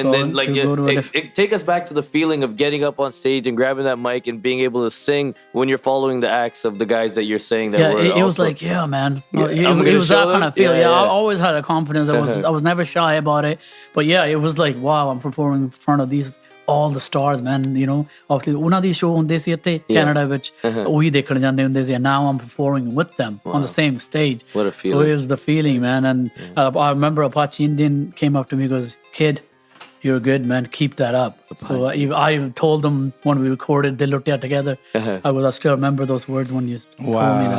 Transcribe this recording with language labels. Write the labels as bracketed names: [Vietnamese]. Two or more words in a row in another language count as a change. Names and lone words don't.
[English] And then, like, take us back to the feeling of getting up on stage and grabbing that mic and being able to sing when you're following the acts of the guys that you're saying that were it was like, man. It was that kind of feel. I always had a confidence. I was never shy about it. But it was like, wow, I'm performing in front of all the stars, man. [Punjabi] Obviously, ਉਨ੍ਹਾਂ ਦੀ ਸ਼ੋਅ ਹੁੰਦੇ ਸੀ ਇੱਥੇ ਕੈਨੇਡਾ ਵਿਚ ਉਹੀ ਦੇਖਣ ਜਾਂਦੇ ਹੁੰਦੇ ਸੀ. [English] And now I'm performing with them on the same stage. What a feeling. So it was the feeling, man. And I remember Apache Indian came up to me and goes, kid, you're good, man. Keep that up. So I told them when we recorded, they looked at together. I still remember those words when you told me that.